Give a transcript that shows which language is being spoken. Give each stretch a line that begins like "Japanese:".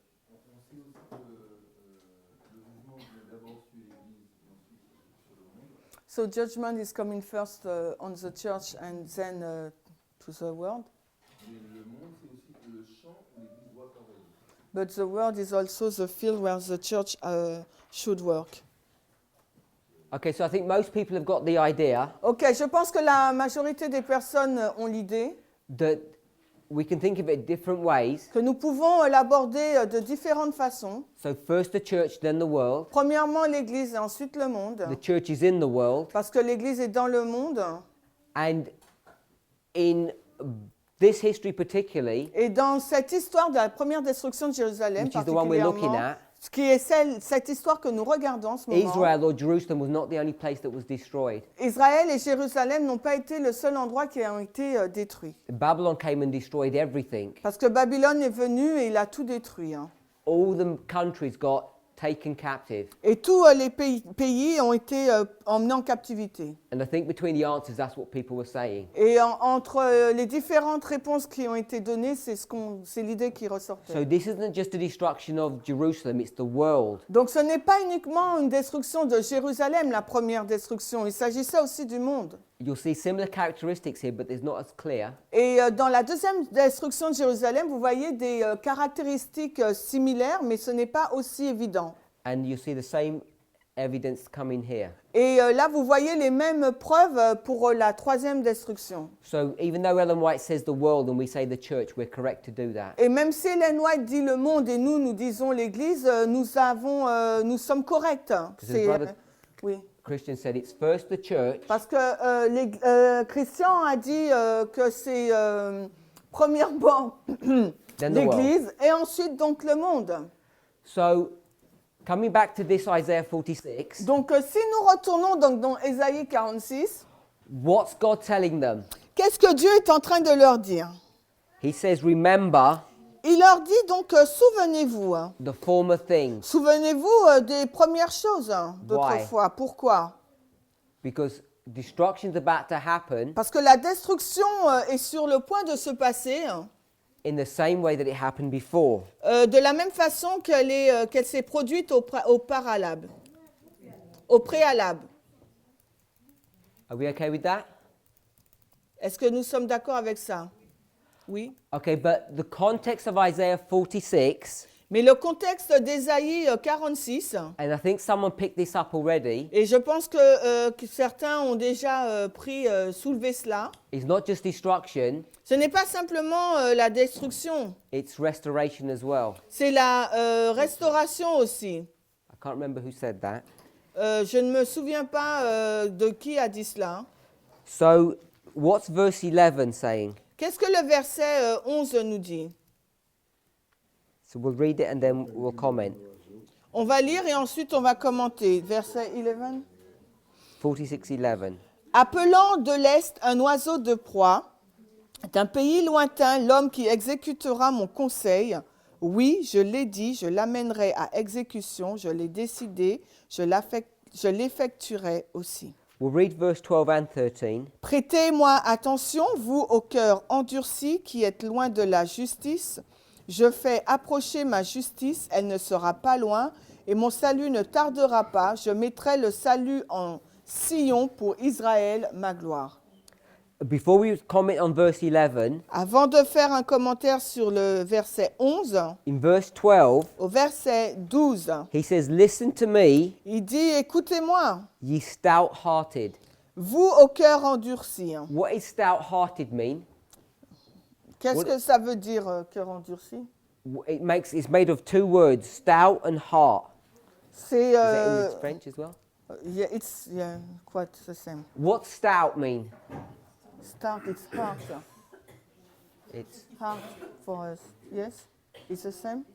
French: On sait aussi que le jugement vient d'abord sur l'Église et ensuite sur le monde.
English: So judgment is coming first on the church and then to the world.
French: Mais le monde, c'est aussi le champ où l'Église doit travailler.
English: But the world is also the field where the church should work. Okay, so I think most people have got the idea
French: Ok, je pense que la majorité des personnes ont l'idée
English: that we can think of it different ways.
French: que nous pouvons l'aborder de différentes façons.
English: So first the church, then the world.
French: Premièrement l'Église et ensuite le monde.
English: The church is in the world.
French: Parce que l'Église est dans le monde.
English: And in this history particularly,
French: Et dans cette histoire de la première destruction de Jérusalem,
English: which is the one we're looking
French: particulièrement,
English: at,
French: ce qui est cette histoire que nous regardons en ce moment,
English: Israel or Jerusalem was not the only place that was destroyed.
French: Israël et Jérusalem n'ont pas été le seul endroit qui a été détruit.
English: Babylon came and destroyed everything.
French: Parce que Babylone est venu et il a tout détruit.
English: All the countries got taken captive.
French: Et tous les pays ont été emmenés en captivité.
English: And I think between the answers, that's what people were saying.
French: Et entre les différentes réponses qui ont été données, c'est l'idée qui ressortait.
English: So this isn't just the destruction of Jerusalem, it's the world.
French: Donc ce n'est pas uniquement une destruction de Jérusalem, la première destruction. Il s'agissait aussi du monde.
English: You'll see similar characteristics here, but there's not as clear.
French: Et dans la deuxième destruction de Jérusalem, vous voyez des caractéristiques similaires, mais ce n'est pas aussi évident.
English: And you see the same evidence coming here.
French: Et là, vous voyez les mêmes preuves pour la troisième destruction.
English: So even though Ellen White says the world and we say the church, we're correct to do that.
French: Et même si Ellen White dit le monde et nous disons l'Église, nous sommes corrects. C'est,
English: brother-
French: oui.
English: Christian said it's first the church,
French: Parce que Christian a dit que c'est premièrement
English: then the world.
French: l'Église et ensuite donc le monde.
English: So coming back to this Isaiah 46,
French: Donc si nous retournons donc dans Ésaïe 46,
English: what's God telling them?
French: qu'est-ce que Dieu est en train de leur dire?
English: He says, remember
French: Il leur dit donc, souvenez-vous.
English: the former things,
French: Souvenez-vous des premières choses d'autrefois. Pourquoi?
English: because destruction's about to happen
French: Parce que la destruction est sur le point de se passer
English: in the same way that it happened before.
French: de la même façon qu'elle s'est produite au préalable. Au préalable.
English: Are we okay with that?
French: Est-ce que nous sommes d'accord avec ça? Oui.
English: Okay, but the context of Isaiah 46,
French: Mais le contexte d'Ésaïe 46,
English: and I think someone picked this up already,
French: et je pense que certains ont déjà soulevé cela,
English: is not just destruction,
French: ce n'est pas simplement la destruction,
English: it's restoration as well.
French: c'est la restauration aussi.
English: I can't remember who said that.
French: Je ne me souviens pas de qui a dit cela.
English: So, what's verse 11 saying?
French: Qu'est-ce que le verset 11 nous dit?
English: So we'll read it and then we'll comment.
French: On va lire et ensuite on va commenter. Verset 11. 46:11. Appelant de l'Est un oiseau de proie, d'un pays lointain l'homme qui exécutera mon conseil. Oui, je l'ai dit, je l'amènerai à exécution, je l'ai décidé, je l'effectuerai aussi.
English: We'll read verse 12 and 13.
French: Prêtez-moi attention, vous au cœur endurci qui êtes loin de la justice. Je fais approcher ma justice, elle ne sera pas loin, et mon salut ne tardera pas. Je mettrai le salut en Sion pour Israël, ma gloire.
English: Before we comment on verse 11,
French: Avant de faire un commentaire sur le verset 11,
English: in verse 12,
French: au verset 12,
English: he says, "Listen to me,
French: il dit « Écoutez-moi,
English: ye stout-hearted."
French: vous au cœur endurci.
English: What is stout-hearted mean?
French: Qu'est-ce que ça veut dire, cœur endurci?
English: It's made of two words, stout and heart.
French: C'est
English: Is that English, French as well? yeah, quite the same. What's stout mean? Start, it's heart. It's Hard for us. Yes? It's the same?